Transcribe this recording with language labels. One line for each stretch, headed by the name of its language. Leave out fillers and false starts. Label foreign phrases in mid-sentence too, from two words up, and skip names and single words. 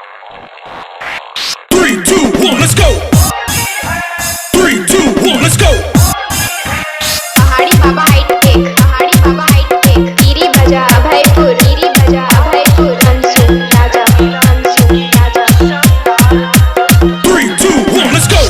English: 3, 2, 1, let's go. 3, 2, 1, let's go. पहाड़ी बाबा हाईटेक, पहाड़ी बाबा हाईटेक, गिरी बजा अभयपुर, गिरी बजा अभयपुर, अंशु राजा, अंशु राजा। 3, 2, 1, let's go.